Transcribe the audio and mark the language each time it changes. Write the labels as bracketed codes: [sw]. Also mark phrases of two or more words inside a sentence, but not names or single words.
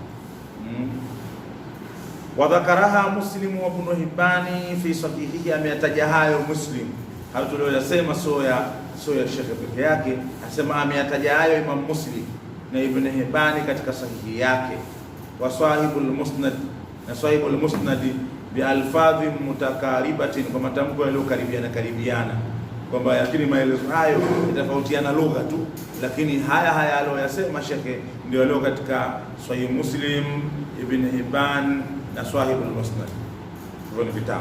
[ar] وذكرها مسلم وابن حبان في صحيحه, [sw] ameyataja hayo Muslim. Hayo tuliyosema sio ya Sheikh peke yake, asema ameyataja hayo Imam Muslim na Ibn Hibban katika sahihi yake. [ar] وصاحب المسند, [sw] na [ar] صاحب المسند بألفاظ متقاربة, [sw] kwa matamko yaliyokaribiana, kwamba lakini maelezo hayo yatafautiana lugha tu, lakini haya aliyosema Sheikh ndio leo katika Sahih Muslim, Ibn Hibban na [ar] صاحب المسند, [sw] hivyo ni vitabu.